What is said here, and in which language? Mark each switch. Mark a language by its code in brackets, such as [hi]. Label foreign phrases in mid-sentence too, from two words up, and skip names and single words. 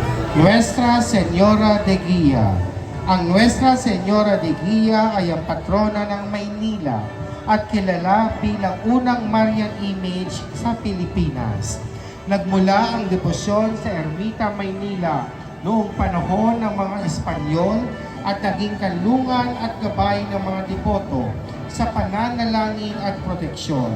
[tl] Nuestra Señora de Guia. Ang Nuestra Señora de Guia ay ang patrona ng Maynila at kilala bilang unang [en] Marian image [tl] sa Pilipinas. Nagmula ang debosyon sa Ermita, Maynila noong panahon ng mga Espanyol at naging kanlungan at gabay ng mga depoto sa pananalangin at proteksyon.